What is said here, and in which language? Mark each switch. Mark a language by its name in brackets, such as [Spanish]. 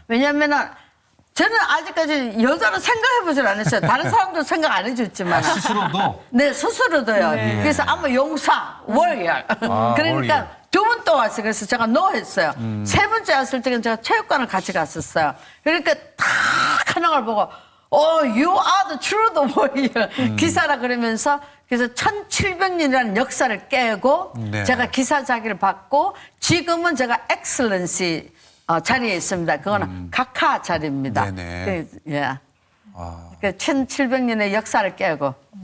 [Korean] 왜냐면은 저는 아직까지 여자는 생각해보질 않았어요. 다른 사람도 생각 안 해줬지만. 스스로도. 네, 스스로도요. 그래서 아마 용사, 워리얼. 그러니까 워리얼. 두 번 또 왔어요. 그래서 제가 노 했어요. 세 번째 왔을 때는 제가 체육관을 같이 갔었어요. 그러니까 탁 하는 걸 보고, [English] you are the true the warrior. [Korean] 기사라 그러면서 그래서 1700년이라는 역사를 깨고 네. 제가 기사 자기를 받고 지금은 제가 엑셀런시 자리에 있습니다. 그거는 각하 자리입니다. 네네. 예. 그 1700년의 역사를 깨고